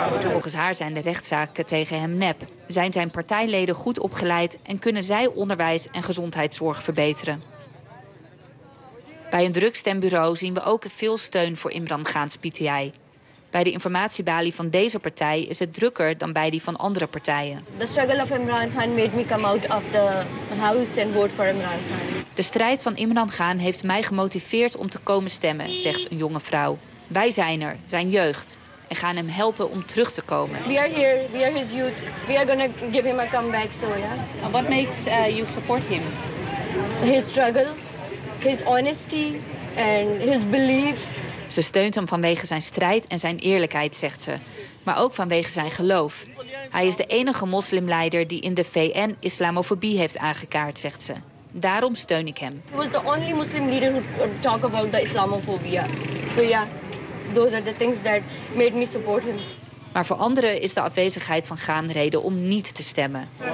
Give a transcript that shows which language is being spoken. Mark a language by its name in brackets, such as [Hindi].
[Dutch] Volgens haar zijn de rechtszaken tegen hem nep. Zijn zijn partijleden goed opgeleid en kunnen zij onderwijs en gezondheidszorg verbeteren? Bij een drugstembureau zien we ook veel steun voor Imran Khan's PTI. Bij de informatiebalie van deze partij is het drukker dan bij die van andere partijen. [English] The struggle of Imran Khan made me come out of the house and vote for Imran Khan. [Dutch] De strijd van Imran Khan heeft mij gemotiveerd om te komen stemmen, zegt een jonge vrouw. Wij zijn er, zijn jeugd, en gaan hem helpen om terug te komen. [English] We are here, we are his youth. We are gonna give him a comeback, so yeah. What makes you support him? His struggle, his honesty and his beliefs. [Dutch] Ze steunt hem vanwege zijn strijd en zijn eerlijkheid, zegt ze. maar ook vanwege zijn geloof. Hij is de enige moslimleider die in de VN islamofobie heeft aangekaart, zegt ze. Daarom steun ik hem. [English] He was the only Muslim leader who talk about the Islamophobia. So yeah, those are the things that made me support him. [Dutch] Maar voor anderen is de afwezigheid van Khan reden om niet te stemmen.